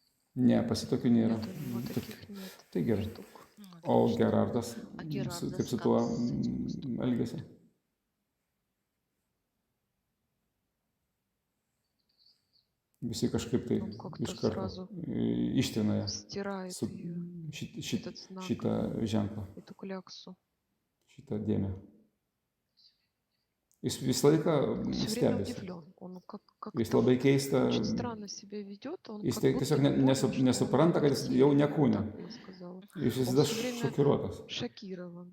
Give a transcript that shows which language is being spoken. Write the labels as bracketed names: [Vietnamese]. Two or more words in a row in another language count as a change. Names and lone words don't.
[Lithuanian] Ne, pasitokių nėra. [Russian] Нет, у него таких нет [Lithuanian] Tai gerai. [Russian] штук. Ну, [Lithuanian] O [Russian] отлично. [Lithuanian] Gerardas, [Russian] А Герардас [Lithuanian] kaip su [Russian] как [Lithuanian] tuo [Russian] с этим поступает? [Lithuanian] elgesi? Visi kažkaip tai [Russian] Он как-то [Lithuanian] iš karto [Russian] сразу [Lithuanian] ištrina [Russian] стирает [Lithuanian] su [Russian] ее, [Lithuanian] šitą [Russian] этот знак, [Lithuanian] ženklą, [Russian] эту кляксу. [Lithuanian] šitą dėmę. Jis visą laiką [Russian] Он все время [Lithuanian] stebisi. [Russian] удивлен. Он [Lithuanian] Jis [Russian] как-то [Lithuanian] labai [Russian] вот [Lithuanian] keista, [Russian] очень странно себя ведет. Он [Lithuanian] jis [Russian] как [Lithuanian] tai [Russian] будто [Lithuanian] tiesiog [Russian] бы понял, что он [Lithuanian] nesupranta, kad jis [Russian] в [Lithuanian] jau [Russian] теле, [Lithuanian] ne [Russian] вот [Lithuanian] kūne. [Russian] так бы я сказала. [Lithuanian] Jis [Russian] Он [Lithuanian] visada [Russian] все время [Lithuanian] šokiruotas. [Russian] шокирован.